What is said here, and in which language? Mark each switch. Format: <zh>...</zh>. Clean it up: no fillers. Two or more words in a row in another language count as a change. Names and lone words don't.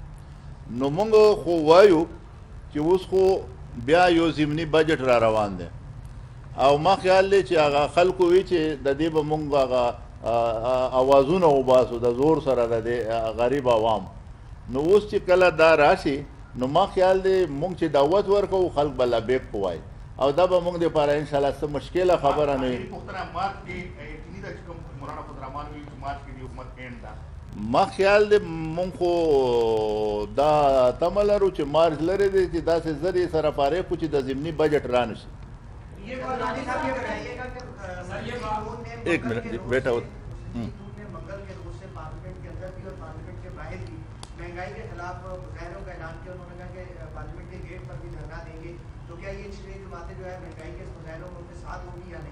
<ps>نو موږ خو وایو چې اوس خو بیا یو ضمني بجټ را روان دی او ما خیال دی چې هغه خلکو وی چې د دې به موږ هغه اوازونه وباسو د زور سره د غریب عوام نو اوس چې کله دا راشي نو ما خیال دی موږ چې دعوت ورکو خلک به لبیک پوای او دا به موږ دپاره</ps> <ar>ان شاء الله</ar> <ps>څه مشکله خبره نه وي پختنه مارچ کې یقیني ده چې کوم مولانا عبدالرحمن وی چې مارچ کې د حکومت اینډ ده ما خیال دی مونږ خو دا تمه لرو چې مارچ لرې دی چې داسې زر یې سره فارغ کړو چې د ضمني بجټ را نه شي</ps> <ur>ایک منٹ بیٹا منگل کے روز سے پارلیمنٹ کے اندر بھی اور پارلیمنٹ کے باہر بھی مہنگائی کے خلاف مظاہروں کا اعلان کیا انہوں نے کہا کہ پارلیمنٹ کے گیٹ پر بھی دھرنا دیں گے تو کیا یہ چھ جماعتیں جو ہے مہنگائی کے مظاہروں میں ان کے ساتھ ہوگی یا نہیں</ur>